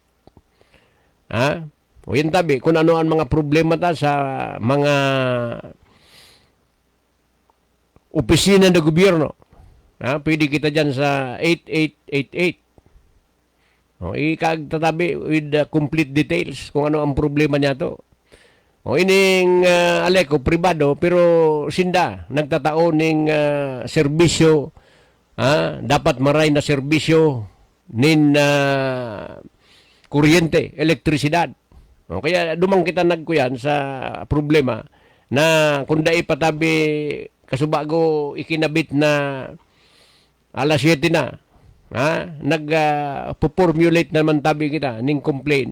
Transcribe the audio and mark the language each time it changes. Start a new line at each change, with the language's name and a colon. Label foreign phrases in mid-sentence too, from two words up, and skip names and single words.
Bikol: Ha? O yun tabi, kung ano ang mga problema ta sa mga opisina ng gobyerno. Ha? Pwede kita dyan sa 8888. O, ikagtatabi
English: with the complete details
Bikol: kung ano ang problema niya to. O, ining aleko, pribado, pero sinda, nagtatao ning serbisyo, dapat maray na serbisyo nin kuryente, elektrisidad. O, kaya dumang kita nagkuyan sa problema na kung dai patabi kasubago ikinabit na alas 7 na, nag-formulate naman tabi kita ning complaint.